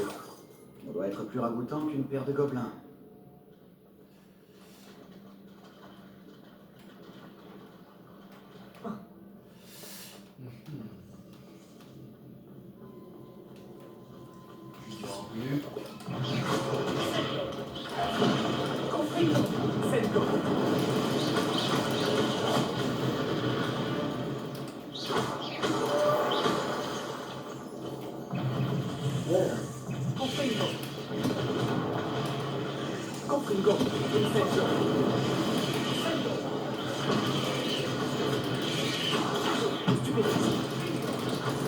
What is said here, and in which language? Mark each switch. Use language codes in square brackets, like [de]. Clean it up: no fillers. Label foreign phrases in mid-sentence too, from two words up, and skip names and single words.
[fr] On doit être plus ragoûtant qu'une paire de gobelins. Plusieurs vues. Confringo. Incendio. Confringo. Confringo. Incendio. Stupéfiant.